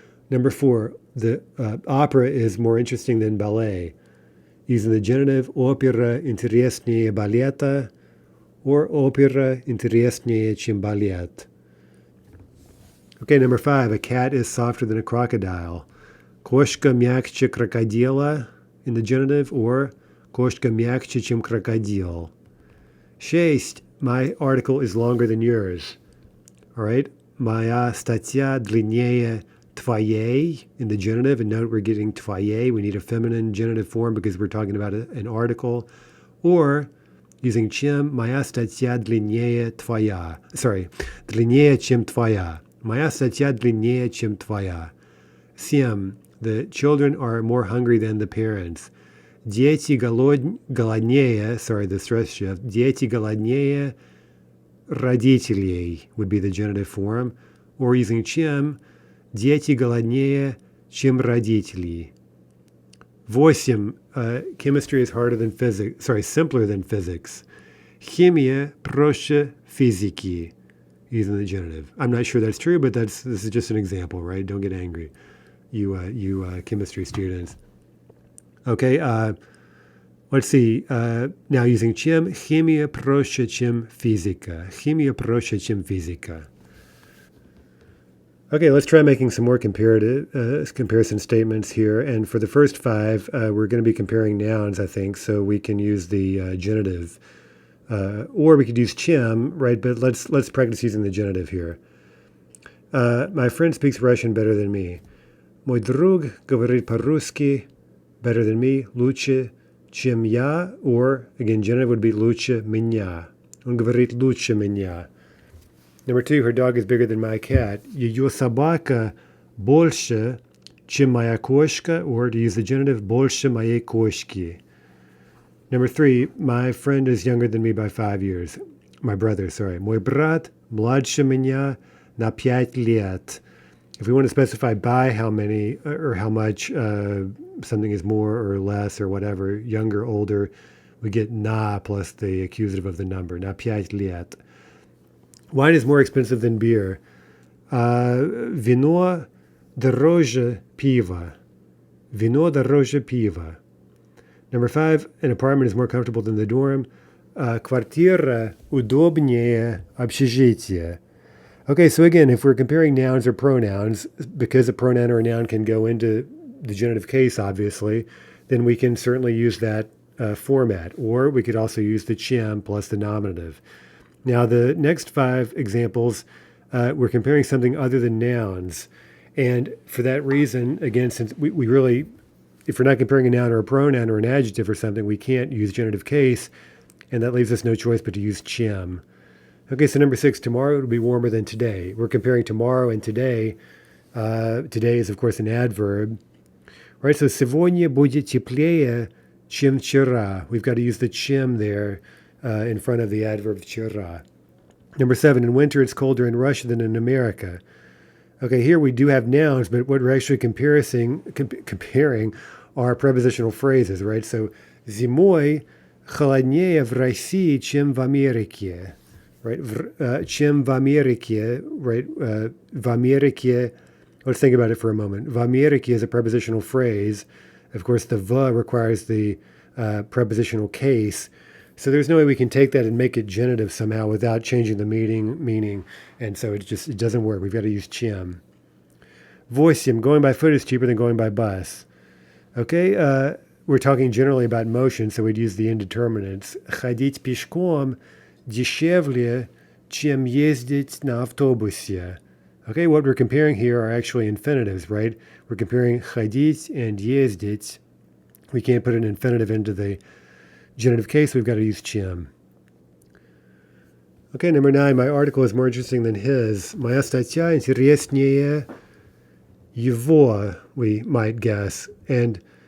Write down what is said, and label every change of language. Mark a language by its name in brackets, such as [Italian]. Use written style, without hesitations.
[English] Number 4, the opera is more interesting than ballet. Using the genitive, opera [Russian] интереснее балета, [English] or opera [Russian] интереснее чем балет. [English] Okay, number 5, a cat is softer than a crocodile. [Russian] Кошка мягче крокодила [English] in the genitive, or [Russian] кошка мягче чем крокодил. [English] 6, my article is longer than yours. All right, [Russian] моя статья длиннее твоей [English] in the genitive, and note we're getting твоей. We need a feminine genitive form because we're talking about an article. Or using [Russian] чем, моя статья длиннее твоя. [English] Sorry, [Russian] длиннее чем твоя. Моя статья длиннее чем твоя. [English] 7, the children are more hungry than the parents. [Russian] Дети голоднее, [English] sorry, the stress shift. [Russian] Дети голоднее родителей [English] would be the genitive form. Or using [Russian] чем, дети голоднее, чем родители. [English] 8, chemistry is harder than physics, simpler than physics. [Russian] Химия проще физики, [English] using the genitive. I'm not sure that's true, but this is just an example, right? Don't get angry, you chemistry students. Okay, let's see. Now using [Russian] чем, химия проще, чем физика. Химия проще, чем физика. [English] Okay, let's try making some more comparison statements here. And for the first 5, we're going to be comparing nouns, I think, so we can use the genitive. Or we could use чем, right? But let's practice using the genitive here. My friend speaks Russian better than me. [Russian] Мой друг говорит по-русски [English] better than me, [Russian] лучше, чем я. [English] Or, again, genitive would be [Russian] лучше меня. Он говорит лучше меня. [English] Number 2, her dog is bigger than my cat. [Russian] Ее собака больше, чем моя кошка, [English] or to use the genitive, [Russian] больше моей кошки. [English] Number 3, my friend is younger than me by 5 years. My brother, sorry. [Russian] Мой брат младше меня на 5 лет. [English] If we want to specify by how many or how much something is more or less or whatever, younger, older, we get na plus the accusative of the number, [Russian] на 5 лет. [English] Wine is more expensive than beer. [Russian] Вино дороже пива. Вино дороже пива. [English] Number 5, an apartment is more comfortable than the dorm. [Russian] Квартира удобнее общежития. [English] Okay, so again, if we're comparing nouns or pronouns, because a pronoun or a noun can go into the genitive case, obviously, then we can certainly use that format. Or we could also use the чем plus the nominative. Now, the next 5 examples, we're comparing something other than nouns. And for that reason, again, since we really, if we're not comparing a noun or a pronoun or an adjective or something, we can't use genitive case. And that leaves us no choice but to use чем. Okay, so number 6, tomorrow will be warmer than today. We're comparing tomorrow and today. Today is, of course, an adverb. [Russian] Right, so сегодня будет теплее, чем вчера. [English] We've got to use the чем there in front of the adverb вчера. Number 7, in winter it's colder in Russia than in America. Okay, here we do have nouns, but what we're actually comparing are prepositional phrases, right? [Russian] So зимой холоднее в России, чем в Америке. [English] Right? [Russian] Чем в Америке, right? В Америке, [English] let's think about it for a moment. В Америке is a prepositional phrase. Of course, the v requires the prepositional case. So there's no way we can take that and make it genitive somehow without changing the meaning. And so it doesn't work. We've got to use чем. 8, going by foot is cheaper than going by bus. Okay, we're talking generally about motion, so we'd use the indeterminates. [Russian] Ходить пешком дешевле, чем ездить на автобусе. [English] Okay, what we're comparing here are actually infinitives, right? We're comparing ходить and ездить. We can't put an infinitive into the genitive case, we've got to use чем. Okay, number 9, my article is more interesting than his. [Russian] Моя статья интереснее его, [English] we might guess. And